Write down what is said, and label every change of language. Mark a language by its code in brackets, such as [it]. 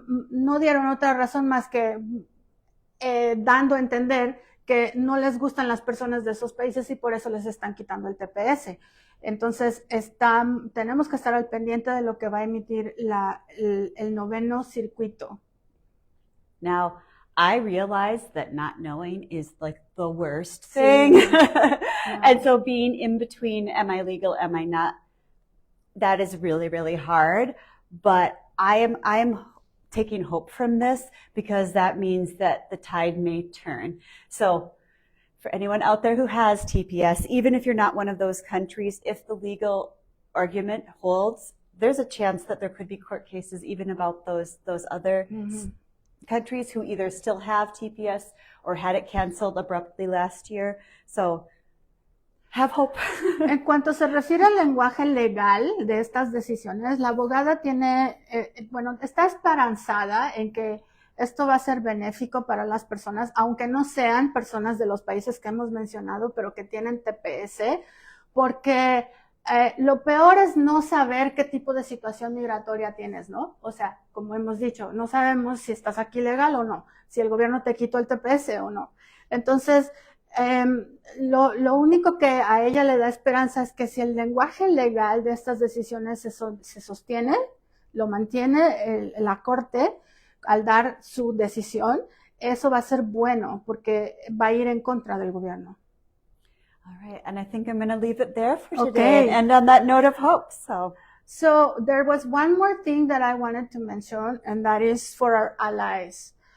[es] No dieron otra razón más que dando a entender que no les gustan las personas de esos países y por eso les están quitando el TPS. Entonces, tenemos que estar al pendiente de lo que va a emitir el noveno circuito. [en] Now, I realize that not knowing is like the worst thing. Yeah. And so being in between, am I legal, am I not, that is really, really hard. But I am taking hope from this because that means that the tide may turn. So for anyone out there who has TPS, even if you're not one of those countries, if the legal argument holds, there's a chance that there could be court cases even about those other countries who either still have TPS or had it canceled abruptly last year. So have hope. [es] En cuanto se refiere al lenguaje legal de estas decisiones, la abogada está esperanzada en que esto va a ser benéfico para las personas, aunque no sean personas de los países que hemos mencionado, pero que tienen TPS, porque lo peor es no saber qué tipo de situación migratoria tienes, ¿no? O sea, como hemos dicho, no sabemos si estás aquí legal o no, si el gobierno te quitó el TPS o no. Entonces, lo único que a ella le da esperanza es que si el lenguaje legal de estas decisiones se sostiene, lo mantiene la corte al dar su decisión, eso va a ser bueno porque va a ir en contra del gobierno. [en] All right, and I think I'm going to leave it there for today and on that note of hope. So there was one more thing that I wanted to mention, and that is for our allies.